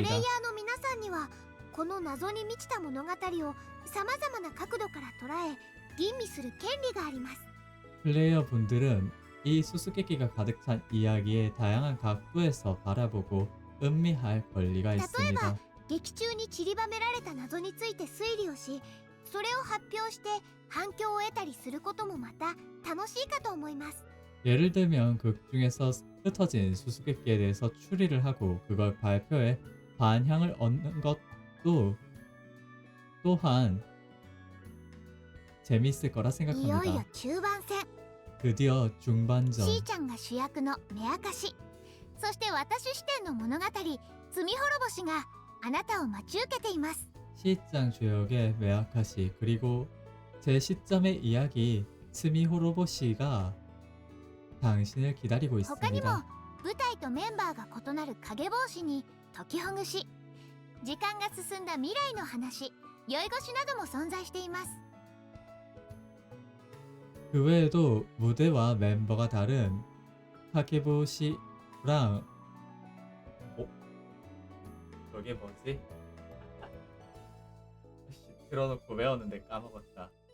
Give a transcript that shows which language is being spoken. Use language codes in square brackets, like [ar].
[ja] イヤーの皆さんにはこの謎に満ちた物語をさまざまな角度から捉え吟味する権利があります。 [ko] 플레이어 분들은 이 수수께끼가 가득 찬 이야기의 다양한 각도에서 바라보고 음미할 권리가 있습니다. [ja] 劇中に散りばめられた謎について推理をし、それを発表して反響を得たりすることもまた楽しいかと思います。 [ko] 예를 들면 극 중에서 흩어진 수수께끼에 대해서 추리를 하고 그걸 발표해 반향을 얻는 것도 또한 재미있을 거라 [ja] いよいよ [ko] 생각합니다. [ja] 中盤戦 [ko] 드디어 중반전. [ja] しーちゃんが主役の目明かし、そして私視点の物語罪滅ぼしがあなたを待ち受けています。 [ko] 시장 주역의 메아카시 그리고 제 시점의 이야기 스미호로보시가 당신을 기다리고 [ja] 他にも [ko] 있습니다. [ja] 舞台とメンバーが異なる影帽子に解きほぐし、時間が進んだ未来の話、酔い越しなども存在しています。 [ko] 그 외에도 무대와 멤버가 다른 카케보시랑 저게 뭐지? 틀어놓고 외웠는데 까먹었다.